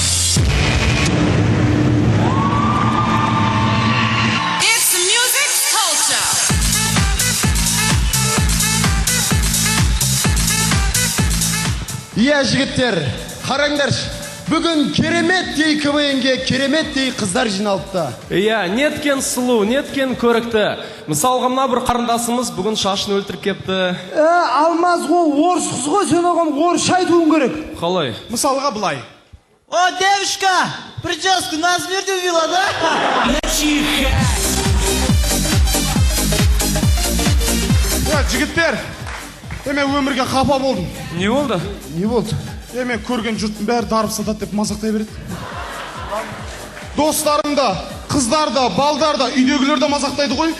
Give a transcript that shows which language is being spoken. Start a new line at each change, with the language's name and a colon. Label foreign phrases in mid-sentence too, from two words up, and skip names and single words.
Kazakh: Иә, жігіттер, қараңдаршы, бүгін кереметтей КВН-ге кереметтей қыздар жиналыпты. Иә, неткен сұлу, неткен көрікті. Мысалға мына бір қарындасымыз бүгін шашын өлтіріп кепті. Алмаз ол орыс қыз ғой, сен оған орысша айтуың керек. Қалай? Мысалға былай.
Russian: О, девушка, прическу на смерть увела, да?
Kazakh: Жігіттер, мен өмірге қапа болдым. Не болды? Не болды? Мен көрген жұрттың бәрі дарып сатады деп мазақтай береді. Достарым да, қыздар да, балдар да, үйдегілер де мазақтайды ғой.